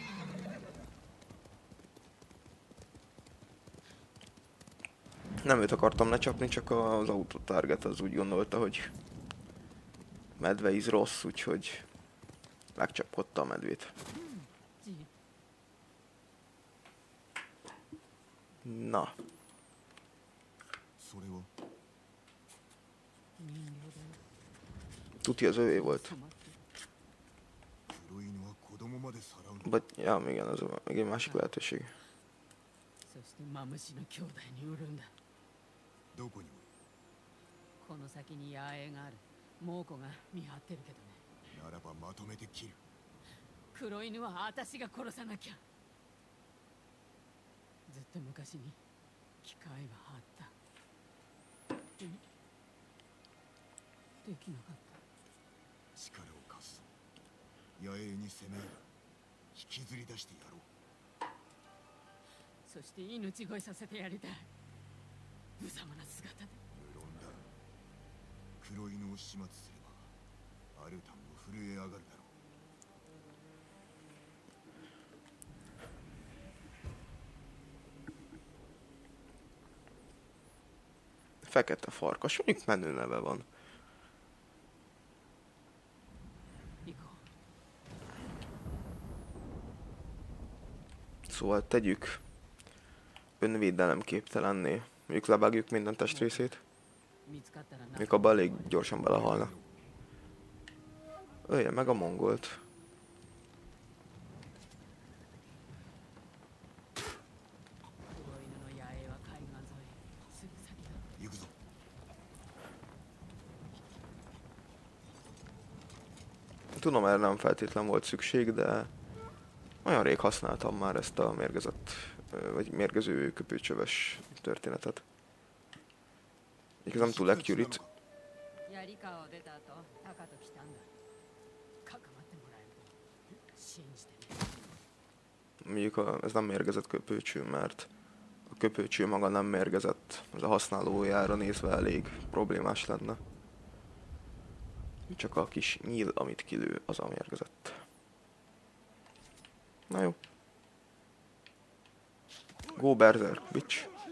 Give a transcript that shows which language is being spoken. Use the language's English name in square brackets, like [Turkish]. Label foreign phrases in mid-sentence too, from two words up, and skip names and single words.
[Hungarian] Nem őt akartam lecsapni, csak az autotarget az úgy gondolta, hogy medveíz rossz, úgyhogy megcsapkodta a medvét. Na. [Japanese] それは [Hungarian] Tuti az övé volt. [Japanese] 黒犬は子供までさらうの [Hungarian] Vagy, ja, igen, ez még egy másik lehetőség. [Japanese] そししてマムシの兄弟に売るんだ。どこにも。この先に野営がある。猛虎が見張ってるけどね。ならばまとめて切る。黒犬は私が殺さなきゃ。ずっと昔に機会はあった。でもできなかった。力を貸すぞ。野営に攻める。引きずり出してやろう。そして命乞いさせてやりたい。無様な姿で。無論だ。黒犬を始末すればアルタンも震え上がるだろう。 [Hungarian] Fekete farkas, mondjuk menő neve van. [Japanese] 行こ [Hungarian] Szóval tegyük önvédelem képtelenné. Mondjuk levágjuk minden testrészét. [Japanese] う。見つかったらな。 [Hungarian] Mondjuk abban elég gyorsan belehalna. Ölje meg a mongolt. [Japanese] 黒犬の野営は海岸沿い。すぐ先だ。行くぞ。 [Hungarian] Tudom, erre nem feltétlen volt szükség, de olyan rég használtam már ezt a mérgezett, vagy mérgező köpőcsöves történetet. Így ez nem túl accurate. [Japanese] 槍川を出た後、タカと来たんだ。関わってもらえると信じてね。 [Hungarian] Mondjuk ez nem mérgezett köpőcső, mert a köpőcső maga nem mérgezett. Ez a használójára nézve elég problémás lenne. Csak a kis nyíl, amit kilő, az a mérgezett. Na jó. [English] Go Berserk, bitch.